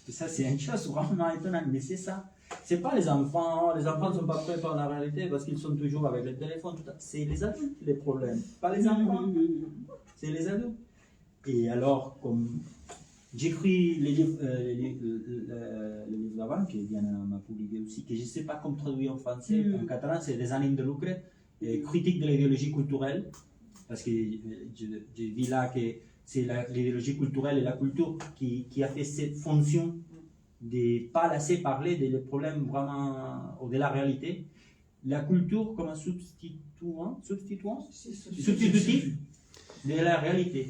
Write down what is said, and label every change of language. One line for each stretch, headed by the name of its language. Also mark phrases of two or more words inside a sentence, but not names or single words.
French: Ça, c'est une chose vraiment étonnante, mais c'est ça. C'est pas les enfants ne sont pas prêts par la réalité parce qu'ils sont toujours avec le téléphone. C'est les adultes les problèmes, pas les enfants. C'est les adultes. Et alors, comme j'écris les livres d'avant, que Diana m'a publié aussi, que je ne sais pas comment traduire en français, en catalan, c'est Des Ànims de lucre, critique de l'idéologie culturelle, parce que je dis là que c'est l'idéologie culturelle et la culture qui a fait cette fonction de ne pas laisser parler des problèmes vraiment de la réalité. La culture comme un substitutif de la réalité.